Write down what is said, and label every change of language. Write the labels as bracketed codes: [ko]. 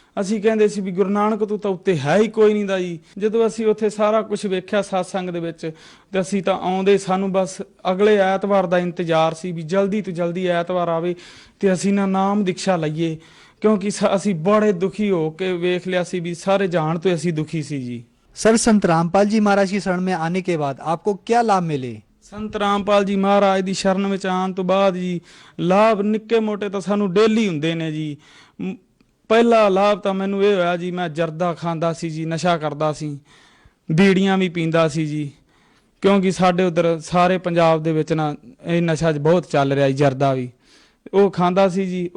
[pa] ਅਸੀਂ ਕਹਿੰਦੇ ਸੀ ਵੀ ਗੁਰੂ ਨਾਨਕ ਤੋਂ ਤਾਂ ਉੱਤੇ ਹੈ ਹੀ ਕੋਈ ਨਹੀਂ ਦਾ ਜੀ। ਜਦੋਂ ਅਸੀਂ ਉੱਥੇ ਸਾਰਾ ਕੁਝ ਵੇਖਿਆ ਸਤਸੰਗ ਦੇ ਵਿੱਚ, ਤੇ ਅਸੀਂ ਤਾਂ ਆਉਂਦੇ, ਸਾਨੂੰ ਬਸ ਅਗਲੇ ਐਤਵਾਰ ਦਾ ਇੰਤਜ਼ਾਰ ਸੀ ਵੀ ਜਲਦੀ ਤੋਂ ਜਲਦੀ ਐਤਵਾਰ ਆਵੇ ਤੇ ਅਸੀਂ ਨਾ ਨਾਮ ਦੀਕਸ਼ਾ ਲਈਏ, ਕਿਉਂਕਿ ਅਸੀਂ ਬੜੇ ਦੁਖੀ ਹੋ ਕੇ ਵੇਖ ਲਿਆ ਸੀ ਵੀ ਸਾਰੇ ਜਾਣ ਤੋਂ ਅਸੀਂ ਦੁਖੀ ਸੀ ਜੀ। [hi] सर संत रामपाल जी महाराज की शरण में आने के बाद आपको क्या लाभ मिले? [pa] ਸੰਤ ਰਾਮਪਾਲ ਜੀ ਮਹਾਰਾਜ ਦੀ ਸ਼ਰਨ ਵਿੱਚ ਆਉਣ ਤੋਂ ਬਾਅਦ ਜੀ ਲਾਭ ਨਿੱਕੇ ਮੋਟੇ ਤਾਂ ਸਾਨੂੰ ਡੇਲੀ ਹੁੰਦੇ ਨੇ ਜੀ। ਪਹਿਲਾ ਲਾਭ ਤਾਂ ਮੈਨੂੰ ਇਹ ਹੋਇਆ ਜੀ, ਮੈਂ ਜਰਦਾ ਖਾਂਦਾ ਸੀ ਜੀ, ਨਸ਼ਾ ਕਰਦਾ ਸੀ, ਬੀੜੀਆਂ ਵੀ ਪੀਂਦਾ ਸੀ ਜੀ। ਕਿਉਂਕਿ ਸਾਡੇ ਉਧਰ ਸਾਰੇ ਪੰਜਾਬ ਦੇ ਵਿੱਚ ਨਾ ਇਹ ਨਸ਼ਾ ਬਹੁਤ ਚੱਲ ਰਿਹਾ ਜੀ, ਜਰਦਾ ਵੀ ਉਹ ਖਾਂਦਾ ਸੀ ਜੀ।